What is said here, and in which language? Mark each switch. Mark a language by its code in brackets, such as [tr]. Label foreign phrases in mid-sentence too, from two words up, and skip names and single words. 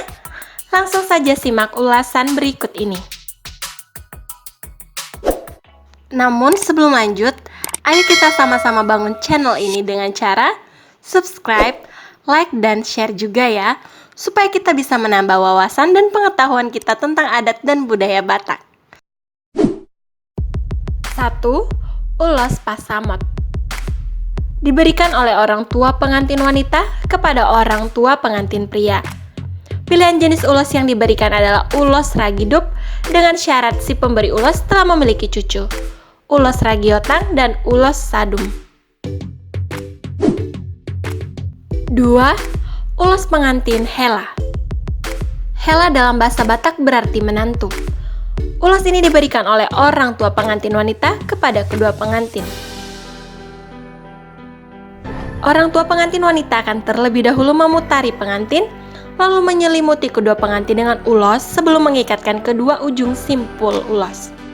[id] Langsung saja simak ulasan berikut ini. Namun sebelum lanjut, ayo kita sama-sama bangun channel ini dengan cara [en] subscribe, like, [id] dan share juga ya, supaya kita bisa menambah wawasan dan pengetahuan kita tentang adat dan budaya Batak. 1. Ulos pasamot. Diberikan oleh orang tua pengantin wanita kepada orang tua pengantin pria. Pilihan jenis ulos yang diberikan adalah ulos ragidup dengan syarat si pemberi ulos telah memiliki cucu, ulos ragiotang, dan ulos sadum. 2. Ulos pengantin hela. Hela dalam bahasa Batak berarti menantu. Ulos ini diberikan oleh orang tua pengantin wanita kepada kedua pengantin. Orang tua pengantin wanita akan terlebih dahulu memutari pengantin, lalu menyelimuti kedua pengantin dengan ulos sebelum mengikatkan kedua ujung simpul ulos.